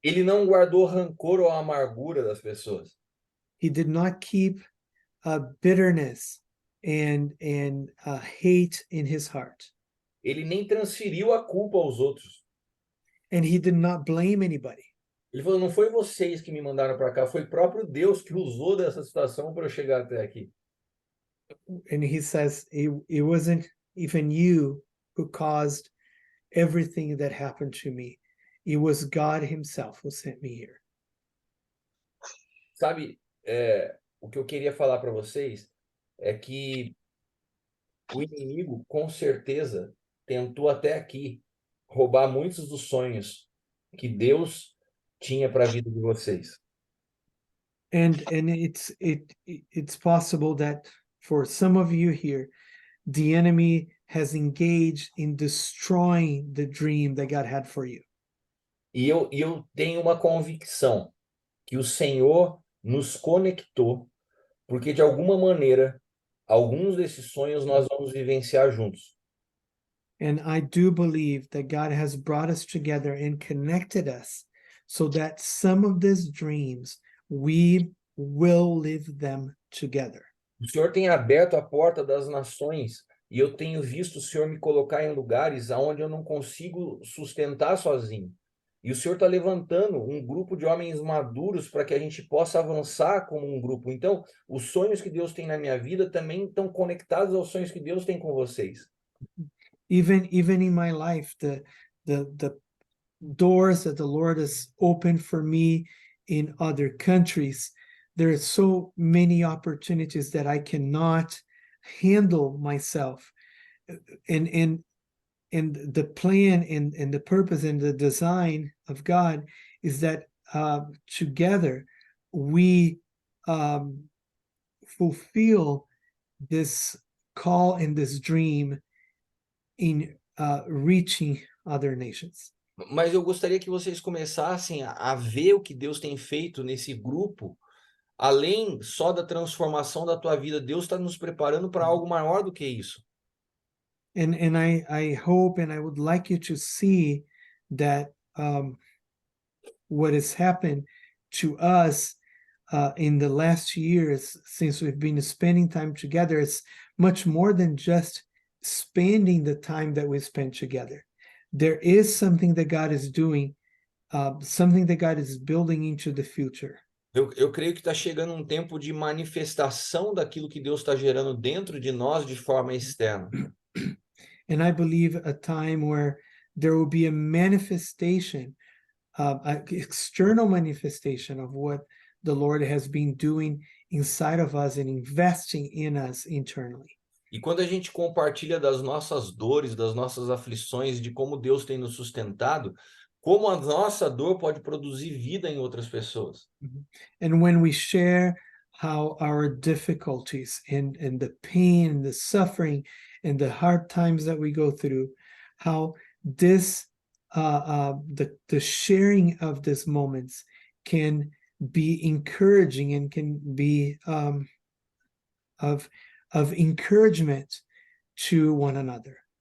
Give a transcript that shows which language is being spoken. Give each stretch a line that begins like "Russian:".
Portuguese: Ele não guardou rancor ou amargura das pessoas.
English: He did not keep bitterness and hate in his heart.
Portuguese: Ele nem transferiu a culpa aos outros.
English: And he did not blame anybody.
Portuguese: Ele falou, não foi vocês que me mandaram para cá, foi o próprio Deus que usou dessa situação para eu chegar até aqui.
English: And he says, it wasn't even you who caused everything that happened to me. It was God himself who sent me here.
Portuguese: Sabe, o que eu queria falar para vocês é que o inimigo, com certeza, tentou até aqui roubar muitos dos sonhos que Deus tinha para a vida de vocês.
English: And it's possible that for some of you here, the enemy has engaged in destroying the dream that God had for you.
Portuguese: E eu tenho uma convicção que o Senhor nos conectou, porque de alguma maneira, alguns desses sonhos nós vamos vivenciar juntos.
English: And I do believe that God has brought us together and connected us so that some of these dreams, we will live them together.
Portuguese: O Senhor tem aberto a porta das nações e eu tenho visto o Senhor me colocar em lugares onde eu não consigo sustentar sozinho. E o Senhor está levantando um grupo de homens maduros para que a gente possa avançar como um grupo. Então, os sonhos que Deus tem na minha vida também estão conectados aos sonhos que Deus tem com vocês.
English: Even in my life, the doors that the Lord has opened for me in other countries, there are so many opportunities that I cannot handle myself. And the plan and the purpose and the design of God is that together we fulfill this call and this dream in reaching other nations.
Portuguese: Mas eu gostaria que vocês começassem a ver o que Deus tem feito nesse grupo, além só da transformação da tua vida. Deus está nos preparando para algo maior do que isso.
English: And I hope and I would like you to see that what has happened to us in the last years since we've been spending time together is much more than just spending the time that we spend together. There is something that God is doing, something that God is building into the future.
Portuguese: Eu creio que está chegando um tempo de manifestação daquilo que Deus está gerando dentro de nós de forma externa.
English: And I believe a time where there will be a manifestation, an external manifestation of what the Lord has been doing inside of us and investing in us internally.
Portuguese: E quando a gente compartilha das nossas dores, das nossas aflições, de como Deus tem nos sustentado, como a nossa dor pode produzir vida em outras pessoas.
English: And when we share how our difficulties and the pain and the suffering and the hard times that we go through, how this the sharing of these moments can be encouraging and can be of encouragement to one another.